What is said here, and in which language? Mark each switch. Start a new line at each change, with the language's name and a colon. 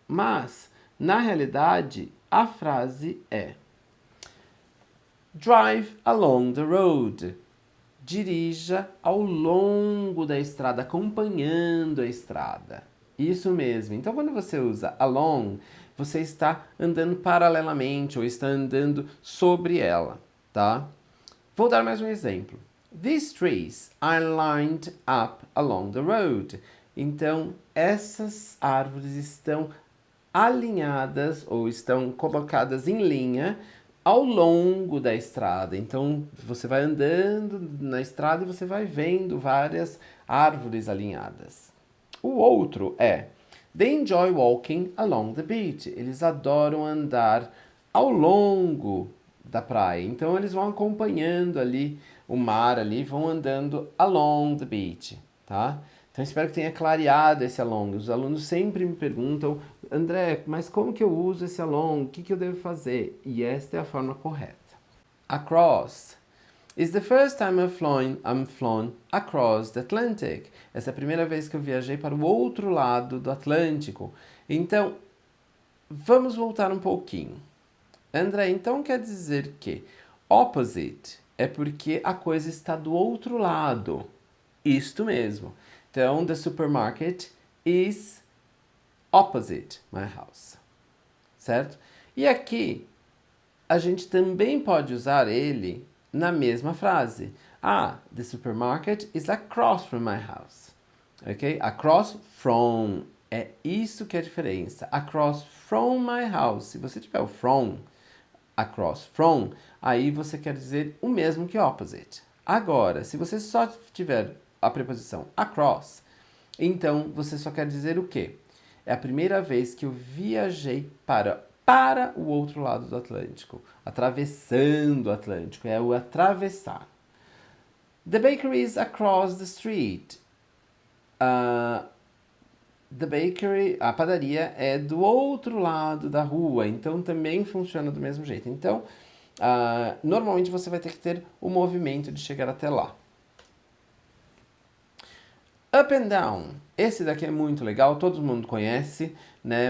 Portuguese: Mas, na realidade, a frase é
English: Drive along the road.
Portuguese: Dirija ao longo da estrada, acompanhando a estrada. Isso mesmo. Então, quando você usa along, você está andando paralelamente ou está andando sobre ela, tá? Vou dar mais um exemplo.
English: These trees are lined up along the road.
Portuguese: Então, essas árvores estão alinhadas ou estão colocadas em linha ao longo da estrada. Então, você vai andando na estrada e você vai vendo várias árvores alinhadas. O outro é
English: They enjoy walking along the beach.
Portuguese: Eles adoram andar ao longo da praia. Então, eles vão acompanhando ali o mar ali, vão andando
English: along the beach,
Portuguese: tá? Então, espero que tenha clareado esse along. Os alunos sempre me perguntam, André, mas como que eu uso esse along? O que eu devo fazer? E esta é a forma correta. Across.
English: It's the first time I'm flown across the Atlantic.
Portuguese: Essa é a primeira vez que eu viajei para o outro lado do Atlântico. Então, vamos voltar um pouquinho. André, então quer dizer que opposite é porque a coisa está do outro lado. Isto mesmo.
English: Então, the supermarket is opposite my house.
Portuguese: Certo? E aqui, a gente também pode usar ele na mesma frase.
English: The supermarket is across from my house.
Portuguese: Ok? Across from. É isso que é a diferença.
English: Across from my house.
Portuguese: Se você tiver o from, across from, aí você quer dizer o mesmo que opposite. Agora, se você só tiver a preposição across, então você só quer dizer o quê? É a primeira vez que eu viajei para o outro lado do Atlântico, atravessando o Atlântico, é o atravessar.
English: The bakery is across the street. The bakery,
Portuguese: a padaria é do outro lado da rua, então também funciona do mesmo jeito. Então, normalmente você vai ter que ter o movimento de chegar até lá.
English: Up and down.
Portuguese: Esse daqui é muito legal, todo mundo conhece, né?